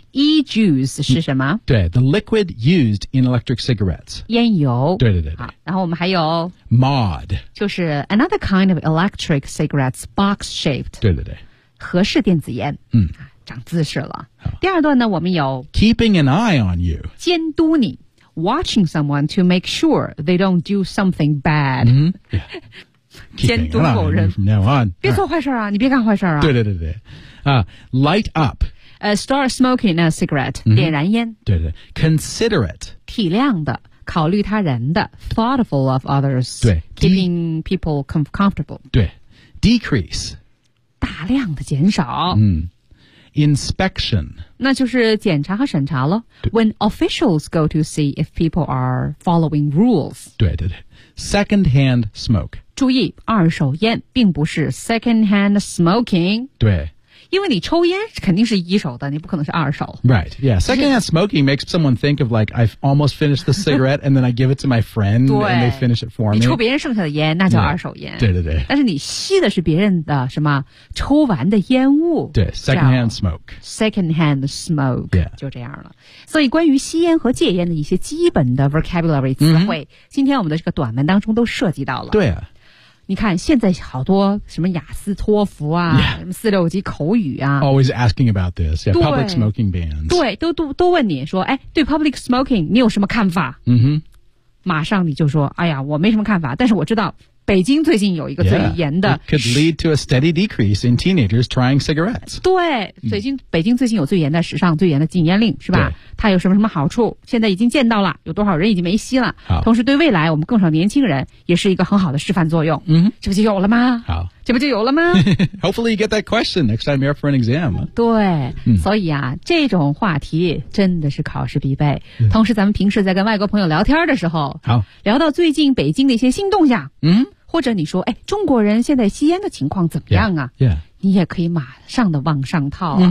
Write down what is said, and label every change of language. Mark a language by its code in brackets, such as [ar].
[zh] E-juice 是什么对 [en] The liquid used in electric cigarettes [zh] 烟油对对 对, 对然后我们还有 [en] Mod [zh] 就是 [en] another kind of electric cigarettes box shaped [zh] 对对对合适电子烟、嗯、长姿势了第二段呢我们有 [en] Keeping an eye on you [zh] 监督你 [en] Watching someone to make sure they don't do something bad、嗯 yeah. [zh] 监督某人 [en] from now on. [zh] 别做坏事啊、 [en] right. [zh] 你别干坏事啊对对对对、 [en] Light up Start smoking a cigarette、 mm-hmm. [zh] 点燃烟对对 [en] Considerate [zh] 体谅的考虑他人的 [en] Thoughtful of others [zh] 对 [en] Keeping people comfortable [zh] 对 [en] Decrease [zh] 大量的减少、 [en] mm. Inspection [zh] 那就是检查和审查咯 [en] When officials go to see if people are following rules [zh] 对对对 [en] Second hand smoke [zh] 注意二手烟并不是 [en] second hand smoking [zh] 对因为你抽烟肯定是一手的你不可能是二手 [en] Right, yeah Second hand smoking makes someone think of like I've almost finished the cigarette and then I give it to my friend and they finish it for me [zh] 你抽别人剩下的烟那叫二手烟 [en] yeah, [zh] 对对对但是你吸的是别人的什么抽完的烟雾对 [en] second hand smoke Second hand smoke、 yeah. [zh] 就这样了所以关于吸烟和戒烟的一些基本的 vocabulary 词汇、 mm-hmm. 今天我们的这个短文当中都涉及到了对啊你看现在好多什么雅思托福啊、 [en] yeah. [zh] 什么四六级口语啊 [en] Always asking about this yeah, Public smoking bans [zh] 对 都问你说哎，对 public smoking 你有什么看法、 mm-hmm. 马上你就说哎呀我没什么看法但是我知道北京最近有一个最严的 [en] yeah, could lead to a steady decrease in teenagers trying cigarettes. [zh] 对，北京最近有最严的史上最严的禁烟令，是吧？它有什么什么好处？现在已经见到了，有多少人已经没吸了？同时对未来我们更少年轻人也是一个很好的示范作用。嗯，这不就有了吗？好，这不就有了吗 [en] ？Hopefully you get that question next time you're up for an exam. [zh] 对，所以啊，这种话题真的是考试必备。同时，咱们平时在跟外国朋友聊天的时候，聊到最近北京的一些新动向，或者你说，哎，中国人现在吸烟的情况怎么样啊？ [en] Yeah, yeah. [zh] 你也可以马上的往上套啊。